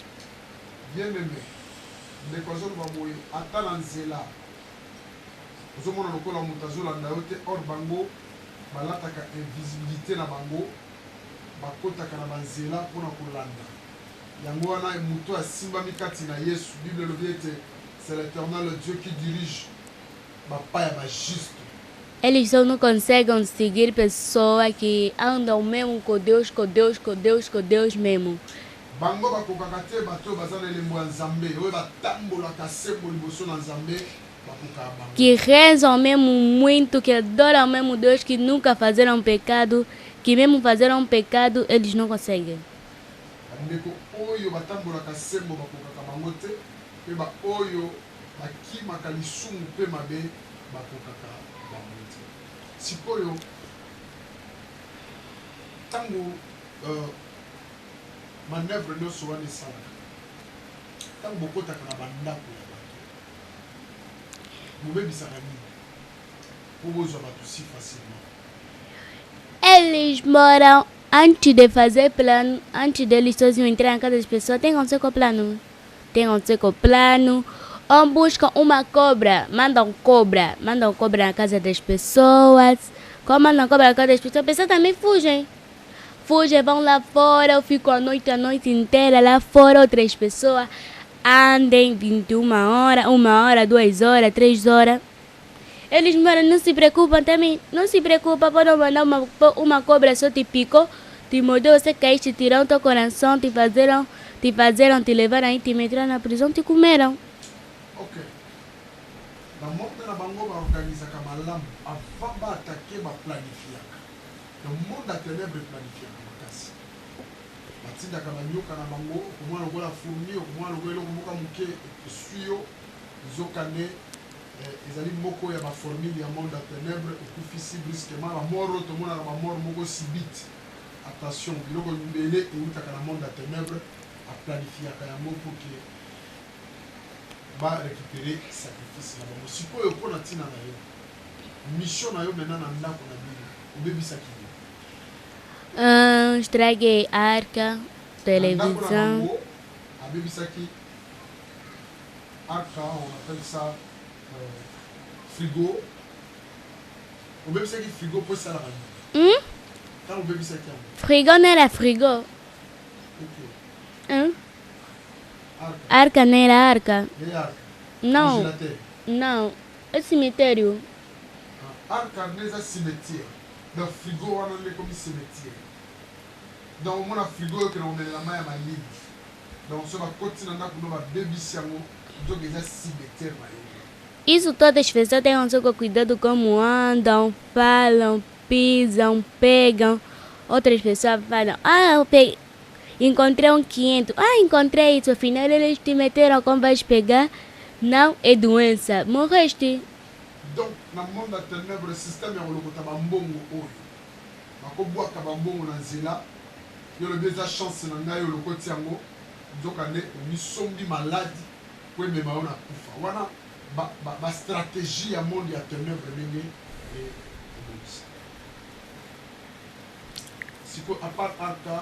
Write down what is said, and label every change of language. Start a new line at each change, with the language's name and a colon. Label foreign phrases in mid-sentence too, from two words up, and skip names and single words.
Lingala: Bien aimé, ndeko baboye ata na nzela ozomona lokola moto azolanda yo te or bango balataka invisibilité na bango bakotaka na banzela mpona kolanda yango wana moto asimbami kati na Yesu. Bible elobi ete
French: c'est l'Éternel Dieu qui dirige
Lingala: bapa ya bajuste.
Portuguese: Eles só não conseguem seguir pessoas que andam mesmo com Deus, com Deus, com Deus, com Deus mesmo.
Lingala: Bango bakokaka te bato baza na elembo ya Nzambe oyo batambolaka sembo liboso na Nzambe bakokaka bango.
Portuguese: Que rezam mesmo muito, que adoram mesmo Deus, que nunca fizeram pecado, que mesmo fizeram pecado, eles não conseguem.
Lingala: Bandeko oyo batambolaka sembo bakokaka bango te, pe ba oyo bakimaka lisumu mpe mabe bakokaka bango te. Sikoyo tango manœuvre nyonso wana esalaka ntango bokotaka na bandako ya bato bobebisaka nini po bozwa bato si facilement?
Portuguese: Eles moram, antes de fazer plano, antes deles sozinhos entrar na casa das pessoas, tem que acontecer com o plano. Tem que acontecer com o plano. Ou buscam uma cobra, mandam cobra na casa das pessoas. Como mandam cobra na casa das pessoas, as pessoas também fugem. Fugem, vão lá fora, eu fico a noite inteira lá fora, outras pessoas andem 21 horas, 1 hora, 2 horas, 3 horas. Eles não se preocupam também, não se preocupam, podem mandar uma cobra só te picou, te mordeu, você caíste, tiraram teu coração, te levaram aí, te meteram na prisão, te comeram. Ok.
Lingala: Na monde na bango baorganizaka malamu avant baatake baplanifiaka.
French: Le monde
Lingala: ya ténèbre planifiaka makasi. Batindaka banyoka na bango okomona lokola fourmi, okomona lokola eloko moko moke esui yo ezokane ezali moko ya baformule ya monde ya ténèbre ekufisi brusquement bamort oyo tomonaka bamort moko subite. Attention, biloko mbele eutaka na monde ya ténèbre aplanifiaka yango
French: pour que
Lingala: ba récupérer sacrifice na bango. Sikoyo mpona ntina na yo mission na yo maintenant na ndako na bino obebisaki
Portuguese: Estraguei arca, televisão.
Lingala: Abebisaki arca,
French: on appelle ça frigo.
Lingala: Obebisaki frigo
French: pour ça
Lingala: la bango. Quand obebisaki yango
Portuguese: Frigo não era frigo. Arca não era arca. E arca? Não,
French: Congélateur.
Portuguese: não. É cemitério.
Lingala: Arca neza cimetière. Donc frigo wana nde
French: comme cimetière.
Lingala: Donc mona frigo oyo kena komela mai ya malili. Donc so bakoti na ndako no babebisi yango nzoka eza cimetière na yo.
Portuguese: Isso todas as pessoas têm um pouco cuidado como andam, falam, pisam, pegam. Outras pessoas falam, eu peguei, encontrei 500. Encontrei isso. Afinal eles te meteram como vais pegar. Não é doença. Morreste.
Lingala: Donc na monde ya ténèbre système ya kolokota bambongo oyo bakobwaka bambongo na nzela yo lobi eza chance na ngai oyo lokoti yango nzoka nde omisombi maladi po emema yo na kufa wana bastratégie ya monde ya ténèbre ndenge ebongisa sikoyo apart arca